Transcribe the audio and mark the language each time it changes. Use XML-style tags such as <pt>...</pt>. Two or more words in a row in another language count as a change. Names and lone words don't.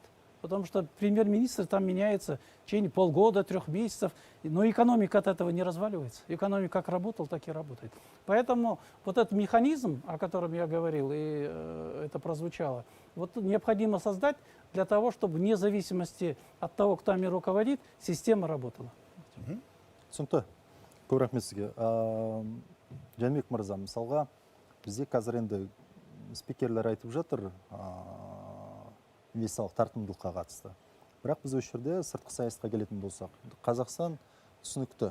<ru>Потому что премьер-министр там меняется в течение полгода, 3 месяцев. Но экономика от этого не разваливается. Экономика как работала, так и работает. Поэтому вот этот механизм, о котором я говорил, и это прозвучало, вот необходимо создать для того, чтобы вне зависимости от того, кто нами руководит, система работала.</ru> <kk>Түсінікті. Көп рахмет сізге. Жәнібек мырза, мысалға, бізде қазір енді спикерлер айтып жатыр, инвестициялық тартымдылыққа қатысты. Бірақ біз осы жерде сыртқы саясатқа келетін болсақ, Қазақстан түсінікті.</kk>